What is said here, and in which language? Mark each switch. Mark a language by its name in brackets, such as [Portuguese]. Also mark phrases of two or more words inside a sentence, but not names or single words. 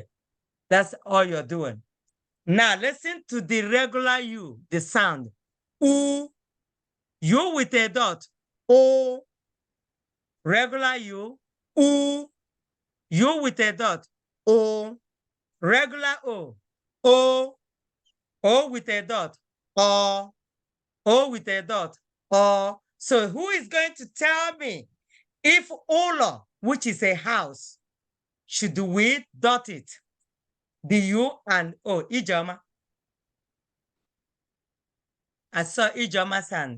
[English] That's all you're doing. Now listen to the regular U, the sound. U. U with a dot. O. Regular U. U. U with a dot. O. Regular O. O. O with a dot, or O with a dot, or. So who is going to tell me if Ola, which is a house, should we dot it? The U and O, Ijoma. I saw Ijoma's hand.